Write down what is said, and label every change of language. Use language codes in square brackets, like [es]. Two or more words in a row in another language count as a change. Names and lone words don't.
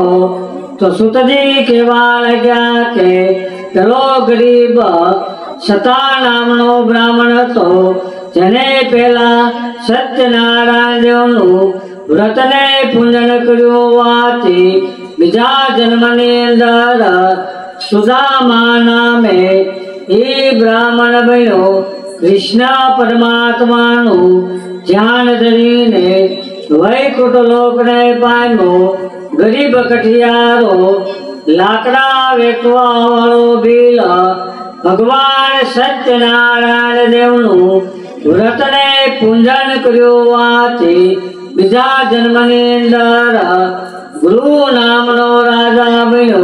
[gu] તો સુતજી કેવા લાગ્યા કે પેલો ગરીબ સતા નામનો બ્રાહ્મણ હતો, જેણે પેલા સત્યનારાયણ દેવનું વ્રતને પૂજન કર્યું હોવાથી બીજા જન્મની અંદર સુદામા નામે એ બ્રાહ્મણ બન્યો। કૃષ્ણ પરમાત્માનું ધ્યાન ધરીને વૈકુંઠ લોકને પામ્યો। ગરીબ કઠિયારો લાકડાં વેચવા વાળો ભીલ ભગવાન સત્યનારાયણ દેવનું વ્રતને પૂજન કર્યું હોવાથી બીજા જન્મની અંદર ગુરુ નામનો રાજા બન્યો।